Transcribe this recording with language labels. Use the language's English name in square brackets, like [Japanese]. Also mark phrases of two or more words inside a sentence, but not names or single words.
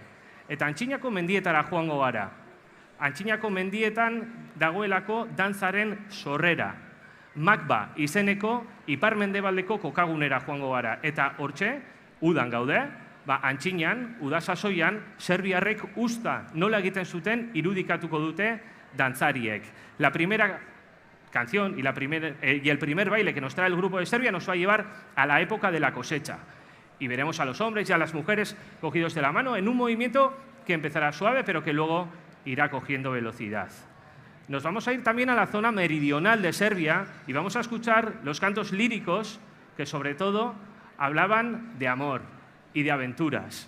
[Basque] Eta Antxinako mendietara joango gara. Antxinako mendietan dagoelako dantzaren sorrera. Makba izeneko ipar-mendebaldeko kokagunera joango gara. Eta hortxe, udan gaude, Antxinan, udasasoian, serbiarrek usta nola egiten zuten irudikatuko dute dantzariek. [Spanish] La primera canción y el primer baile que nos trae el grupo de Serbia nos va a llevar a la época de la cosecha. Y veremos a los hombres y a las mujeres cogidos de la mano en un movimiento que empezará suave, pero que luego irá cogiendo velocidad. Nos vamos a ir también a la zona meridional de Serbia y vamos a escuchar los cantos líricos que sobre todo hablaban de amor y de aventuras.